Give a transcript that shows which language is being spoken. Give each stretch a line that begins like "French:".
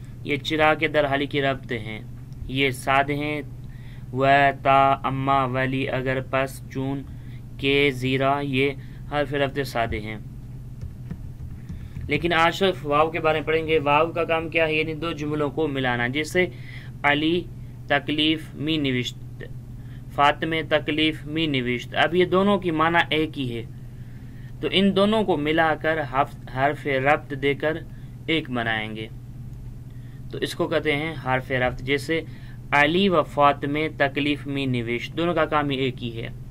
Urdu: یہ چرا کے در حالی کے ربط ہیں، یہ سادہ ہیں. و تا اما ولی اگر پس چون کے زیرا یہ حرف ربط سادے ہیں. لیکن آج صرف واو کے بارے میں پڑھیں گے. واو کا کام کیا ہے؟ یعنی 2 جملوں کو ملانا. جیسے
Persian: علی تکلیف می نوشت، فاطمہ تکلیف می نوشت.
Urdu: اب یہ دونوں کی معنی ایک ہی ہے، تو ان دونوں کو ملا کر حرف ربط دے کر ایک بنائیں گے، تو اس کو کہتے ہیں حرف ربط. جیسے
Persian: علی و فاطمہ تکلیف می نوشت،
Urdu: دونوں کا کام ایک ہی ہے.